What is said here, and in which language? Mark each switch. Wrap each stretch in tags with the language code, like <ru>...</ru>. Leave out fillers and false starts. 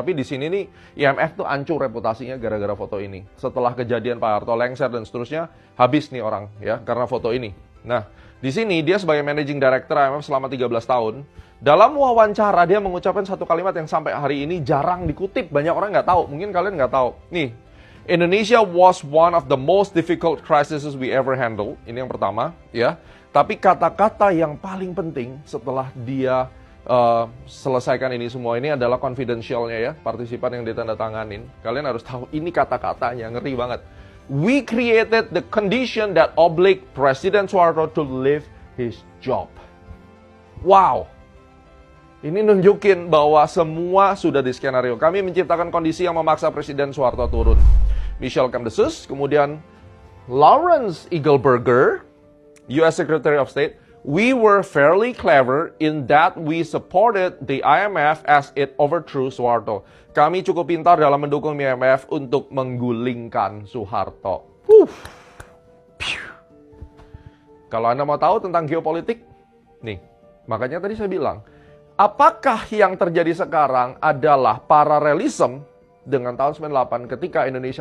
<id>Tapi di sini nih, IMF tuh hancur reputasinya gara-gara foto ini. Setelah kejadian Pak Harto lengser dan seterusnya, habis nih orang ya karena foto ini. Nah, di sini dia sebagai Managing Director IMF selama 13 tahun. Dalam wawancara dia mengucapkan satu kalimat yang sampai hari ini jarang dikutip. Banyak orang nggak tahu, mungkin kalian nggak tahu. Nih,</id> <en>Indonesia was one of the most difficult crises we ever handled.</en> <id>Ini yang pertama, ya. Tapi kata-kata yang paling penting setelah dia selesaikan ini semua ini adalah confidentialnya ya, partisipan yang ditandatanganin. Kalian harus tahu ini kata-katanya, ngeri banget.</id> <en>We created the condition that obliged President Soeharto to leave his job. Wow.</en> <id>Ini nunjukin bahwa semua sudah di skenario. Kami menciptakan kondisi yang memaksa Presiden Soeharto turun.</id> <en>Michel Camdessus, kemudian Lawrence Eagleburger, US Secretary of State, we were fairly clever in that we supported the IMF as it overthrew Soeharto.</en> <id>Kami cukup pintar dalam mendukung IMF untuk menggulingkan Soeharto. Kalau Anda mau tahu tentang geopolitik, nih, makanya tadi saya bilang, apakah yang terjadi sekarang adalah paralelisme dengan tahun 98 ketika Indonesia</id>